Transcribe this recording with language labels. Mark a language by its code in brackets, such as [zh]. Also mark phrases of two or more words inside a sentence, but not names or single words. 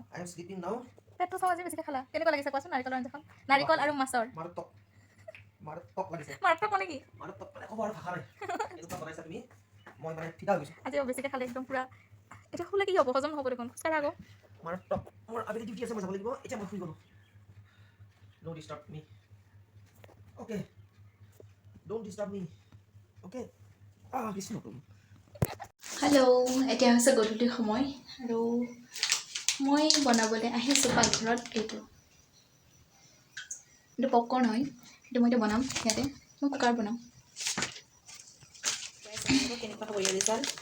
[en] I am sleeping now. [as] পেটটো চাওঁ আজি বেছিকৈ খালা। কেনেকুৱা লাগিছে কোৱাচোন নাৰিকলৰ আঞ্জাখন? নাৰিকল আৰু মাছৰ মাৰাত্মক লাগিছে। মাৰাত্মক মানে কি? মাৰাত্মক মানে ক'ব আৰু ভাষা নাই। এনেকুৱা বনাইছা তুমি, মই মানে ফিদা হৈ গৈছোঁ। আজি বেছিকৈ খালে একদম পুৰা। এতিয়া শুলে কি হ'ব? হজম নহ'ব দেখোন। খোজকাঢ়া আকৌ। মাৰাত্মক। মোৰ আবেলি ডিউটি আছে, মই যাব লাগিব। এতিয়া মই শুই গ'লোঁ। [en] No disturb me. Okay. Don't disturb me. Okay. [as] বেছি নকৰোঁ। হেল্ল', এতিয়া হৈছে গধূলি সময় আৰু মই বনাবলৈ আহিছোঁ পাকঘৰত। এইটো পপকৰ্ণ হয়, সেইটো মই এতিয়া বনাম ইয়াতে। মই কুকাৰ বনাম। কেনেকুৱা হ'ব ইয়াৰ ৰিজাল্ট?